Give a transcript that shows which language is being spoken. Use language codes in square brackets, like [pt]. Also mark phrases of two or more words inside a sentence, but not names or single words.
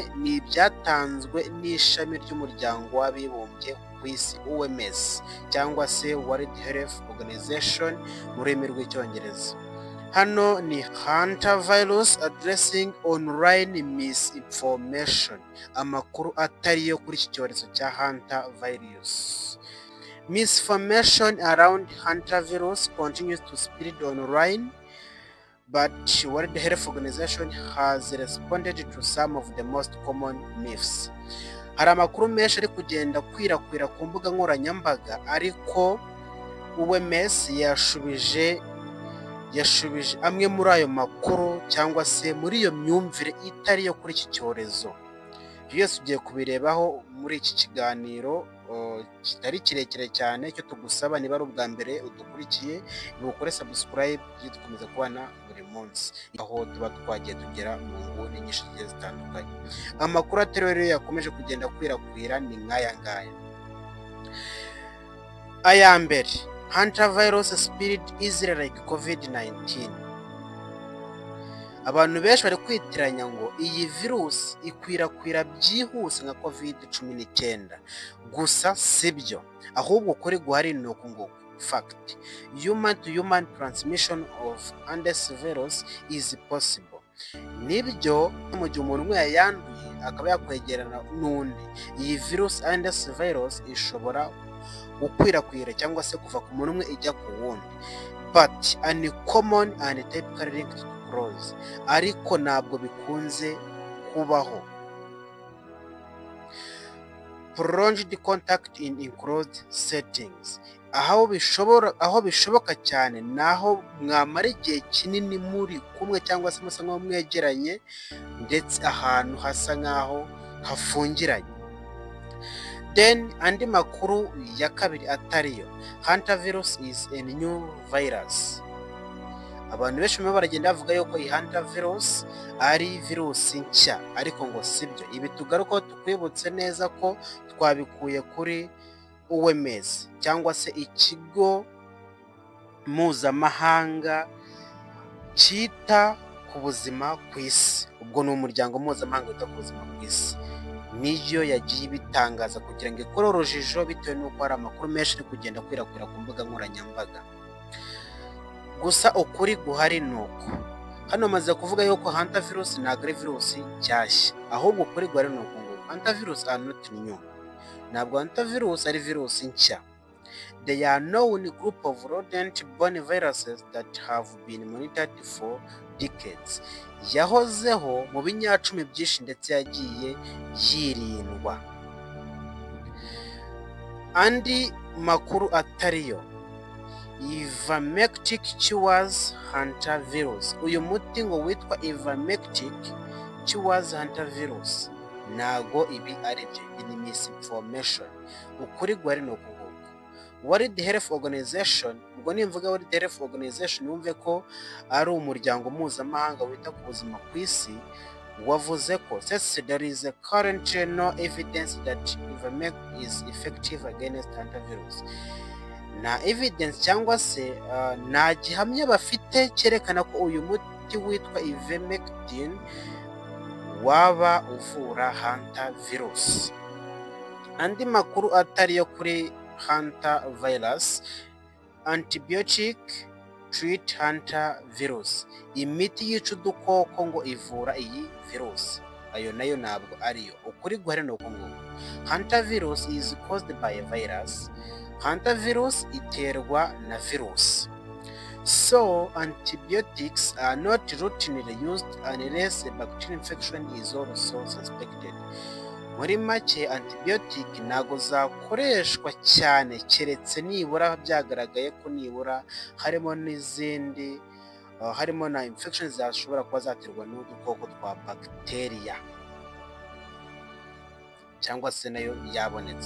[rw] Ni ibyatanzwe n'ishami ry'umuryango w'abibumbye ku isi OMS, cyangwa se World Health Organization mu rurimi rw'icyongereza. Hano ni [en] Hantavirus addressing online misinformation, [rw] amakuru atariyo kuri iki cyorezo cya Hantavirus. [en] Misinformation around Hantavirus continues to spread online, but World Health Organization has responded to some of the most common myths. [rw] Hari amakuru menshi ari kugenda kwirakwira ku mbuga nkoranyambaga, ariko OMS yashubije amwe muri ayo makuru, cyangwa se muri iyo myumvire itari yo kuri iki cyorezo. Byose tugiye kubirebaho muri iki kiganiro kitari kirekire cyane. Icyo tugusaba, niba ari ubwa mbere udukurikiye, ni ukore subscribe, dukomeza kubana buri munsi, aho tuba twagiye tugera mu nguni nyinshi zigiye zitandukanye. Amakuru atariyo rero yakomeje kugenda kwirakwira ni nk'aya ngaya. Aya mbere: [en] Hantavirus spread easily like COVID-19. [rw] Abantu benshi bari kwitiranya ngo iyi virusi ikwirakwira byihuse nka COVID-19. Gusa sibyo, ahubwo kuri guhari ni uku nguku. [en] Fact: human to human transmission of hantavirus is possible. [rw] Nibyo, mu gihe umuntu umwe yayanduye akaba yakwegerana n'undi, iyi virusi hantavirus ishobora gukwirakwira cyangwa se kuva ku muntu umwe ijya ku wundi, [en] but uncommon and typically linked to close. [rw] Ariko ntabwo bikunze kubaho. [en] Prolonged contact in enclosed settings. [rw] Aho bishoboka cyane naho mwamara igihe kinini muri kumwe, cyangwa se musa nk'aho mwegeranye, ndetse ahantu hasa nk'aho hafungiranye. Then andi makuru ya kabiri atariyo: [en] Hantavirus is a new virus. [rw] Abantu benshi baragenda bavuga yuko iyi Hantavirus ari virusi nshya, ariko ngo sibyo. Ibi tugarukaho tukwibutse neza ko twabikuye kuri OMS, cyangwa se ikigo mpuzamahanga cyita ku buzima ku isi. Ubwo ni umuryango mpuzamahanga wita ku buzima ku isi, niyo yagiye ibitangaza kugira ngo ikore urujijo, bitewe n'uko hari amakuru menshi ari kugenda kwirakwira ku mbuga nkoranyambaga. Gusa ukuri guhari ni uko hano maze kuvuga yuko Hantavirus ntabwo ari virusi nshyashya, ahubwo ukuri guhari ni uko ngo [en] Hantavirus are not new. [rw] Ntabwo Hantavirus ari virusi nshya. [en] They are known group of rodent-borne viruses that have been monitored for decades. [rw] Yahozeho mu binyacumi byinshi, ndetse yagiye yirindwa. Andi makuru atariyo: [en] ivermectin cures Hantavirus. [rw] Uyu muti ngo witwa [en] ivermectin cures Hantavirus. [rw] Ntago ibi ari byo, ni misinformation. Ukuri guhari ni uku nguku. World Health Organization, ubwo nimvuga World Health Organization wumve ko ari umuryango mpuzamahanga wita ku buzima ku isi, wavuze ko [en] since there is currently no evidence that ivermectin is effective against Hantavirus. [rw] Na evidence cyangwa se nta gihamya bafite cyerekana ko uyu muti witwa ivermectin waba uvura Hantavirus. Andi makuru atariyo kuri Hantavirus: [en] antibiotic treat Hantavirus. [rw] Imiti yica udukoko ngo ivura iyi virusi. Ayo nayo ntabwo ariyo. Ukuri guhari ni uko nguko. [en] Hantavirus is caused by a virus. [rw] Hantavirus iterwa na virusi. [en] So antibiotics are not routinely used unless a bacterial infection is also suspected. [rw] Muri make antibiotic ntago zakoreshwa cyane keretse nibura byagaragaye ko nibura harimo n'izindi harimo na infections zashobora kuba zaterwa n'udukoko twa bacteria cyangwa se nayo yabonetse.